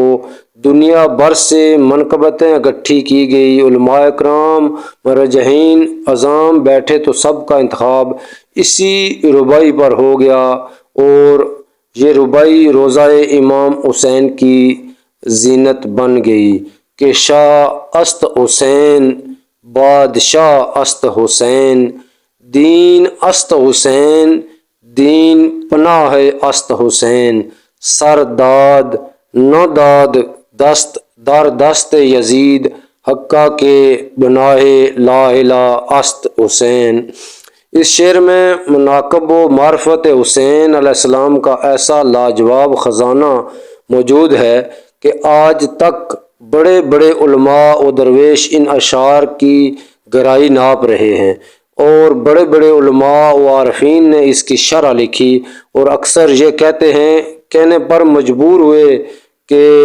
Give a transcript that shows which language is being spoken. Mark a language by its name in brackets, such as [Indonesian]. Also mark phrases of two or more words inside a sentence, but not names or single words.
[Urdu] دنیا بھر سے منقبتیں اکٹھی کی گئی، علماء اکرام مرجحین عظام بیٹھے تو سب کا انتخاب اسی رباعی پر ہو گیا، اور یہ رباعی روضہ امام حسین کی زینت بن گئی کہ [Persian] شاہ است حسین، بادشاہ است حسین، دین است حسین، دین پناہ است حسین، سر داد نہ داد دست در دست یزید، حقہ کے بناہ لا الہ است حسین۔ [Urdu] اس شعر میں مناقب و معرفت حسین علیہ السلام کا ایسا لاجواب خزانہ موجود ہے کہ آج تک بڑے بڑے علماء و درویش ان اشعار کی گہرائی ناپ رہے ہیں، اور بڑے بڑے علماء و عارفین نے اس کی شرح لکھی، اور اکثر یہ کہنے پر مجبور ہوئے کہ